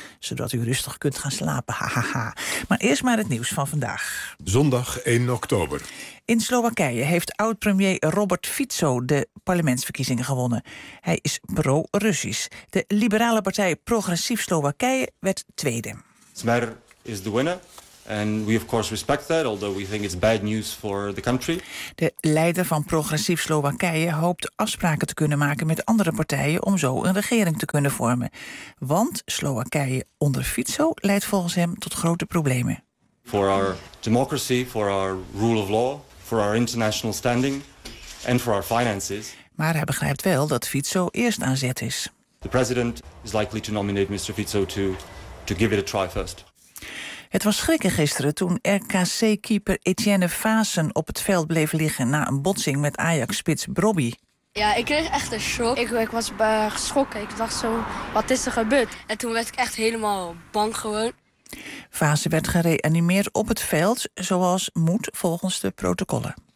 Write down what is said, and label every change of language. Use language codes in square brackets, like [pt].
[nl] Zodat u rustig kunt gaan slapen. Maar eerst maar het nieuws van vandaag. Zondag 1 oktober. In Slowakije heeft oud-premier Robert Fico de parlementsverkiezingen gewonnen. Hij is pro-Russisch. De liberale partij Progressief Slowakije werd tweede. Smer is de winnaar. [en] And we of course respect that, although we think it's bad news for the country. [nl] De leider van Progressief Slowakije hoopt afspraken te kunnen maken met andere partijen om zo een regering te kunnen vormen. Want Slowakije onder Fico leidt volgens hem tot grote problemen. [en] For our democracy, for our rule of law, for our international standing and for our finances. [nl] Maar hij begrijpt wel dat Fico eerst aan zet is. [en] The president is likely to nominate Mr. Fico to give it a try first. [nl] Het was schrikken gisteren toen RKC-keeper Etienne Vaassen op het veld bleef liggen na een botsing met Ajax-spits Brobbey. Ja, ik kreeg echt een shock. Ik was geschrokken. Ik dacht zo, wat is er gebeurd? En toen werd ik echt helemaal bang gewoon. Vaassen werd gereanimeerd op het veld, zoals moet volgens de protocollen.